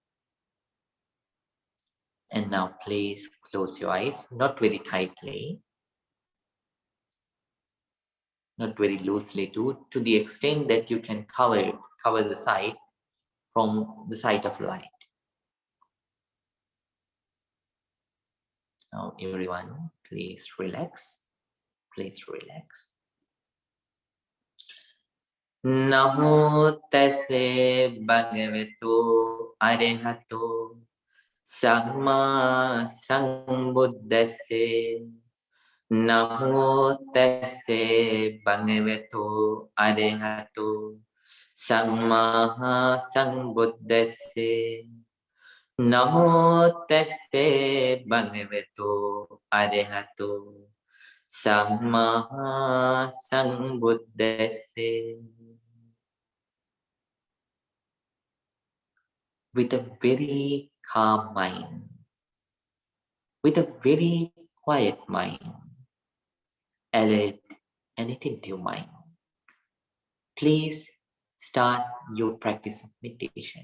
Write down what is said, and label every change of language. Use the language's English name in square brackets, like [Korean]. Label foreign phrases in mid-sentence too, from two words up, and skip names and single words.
[English] And now please close your eyes, not very tightly, not very loosely, to the extent that you can cover the sight from the sight of light. Now everyone, please relax. Please relax. [Pali] Namo tassa bhagavato arahato samma sambuddhassa. Namo tassa bhagavato arahato samma sambuddhassa. Namo tassa bhagavato arahato samma sambuddhassa. [English] With a very calm mind, with a very quiet mind, alert and attentive mind, please start your practice of meditation.